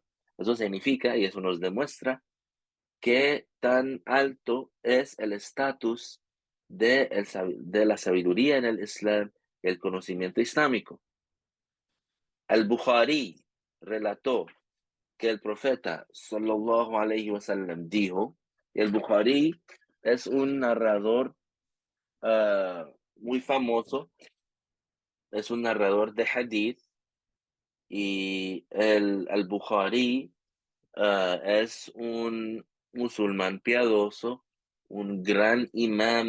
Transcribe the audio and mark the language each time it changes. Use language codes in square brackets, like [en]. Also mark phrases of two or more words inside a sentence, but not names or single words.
[es] Eso significa, y eso nos demuestra, qué tan alto es el estatus de la sabiduría en el Islam y el conocimiento islámico. Al-Bukhari relató que el profeta [ar] صلى الله عليه وسلم [es] dijo, y el Bukhari es un narrador muy famoso, es un narrador de hadith, y el al-Bukhari es un musulmán piadoso, un gran imam